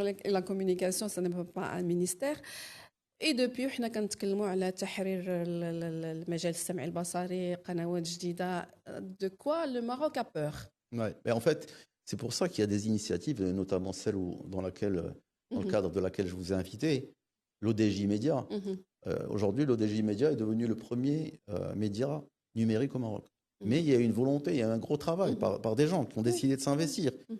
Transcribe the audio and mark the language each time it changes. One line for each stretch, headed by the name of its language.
French: culture et la communication, ça n'est pas un ministère. Et depuis
Arabic: حنا كنتكلموا على تحرير المجال السمعي البصري قنوات جديدة.
French: De quoi le Maroc a peur? Ouais. Mais en fait, c'est pour ça qu'il y a des initiatives, notamment celle dans le cadre de laquelle je vous ai invité, l'ODJ Média. Aujourd'hui, l'ODJ Média est devenu le premier média numérique au Maroc. Mais il y a une volonté, il y a un gros travail par des gens qui ont décidé de s'investir.